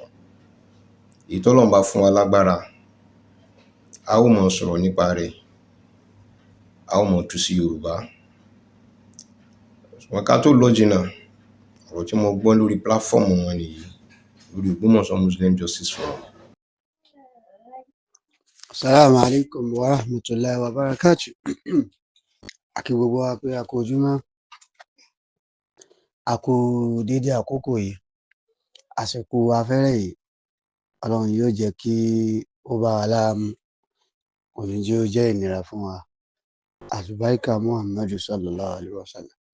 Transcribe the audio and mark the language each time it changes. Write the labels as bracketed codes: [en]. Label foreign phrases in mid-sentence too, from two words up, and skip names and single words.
[yo] Èyí t'Ọlọ́run bá fún wa lágbára, a ó mọ̀ sọ̀rọ̀ nípa rẹ̀, a ó mọ̀ tú sí Yorùbá. Ṣùgbọ́n ká tó lọ jìnnà, ọ̀rọ̀ tí mo gbọ́ lórí platform wọn nìyí, lórí Ògbómọ̀ṣọ́ Muslim Justice Forum. [ar] السلام عليكم ورحمة الله وبركاته. [yo] Àkí gbogbo wa pé a kú ojúmọ́, a kú dédé àkókò yìí, àsìkò afẹ́rẹ́ yìí, Ọlọ́run yóò jẹ́ kí ó bá wa láàmú, kò ní jẹ́ ó jẹ́ ìnira fún wa. Àlùbáríkà Muhammadu [ar] صلى الله عليه وسلم.